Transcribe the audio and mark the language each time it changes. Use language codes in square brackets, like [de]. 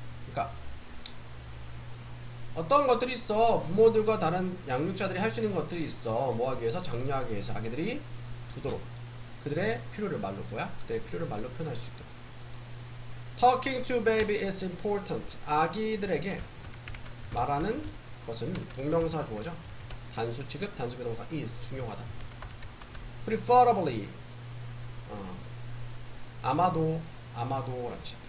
[ko] 그러니까 어떤 것들이 있어. 부모들과 다른 양육자들이 할 수 있는 것들이 있어. 뭐하기 위해서? 장려하기 위해서 아기들이 두도록 그들의 필요를 말로 그들의 필요를 말로 표현할 수 있도록. [en] Talking to baby is important. [ko] 아기들에게 말하는 것은 동명사 주어죠. 단수 취급 단수 비동사 is 중요하다. Preferably 아마도라는 뜻이야.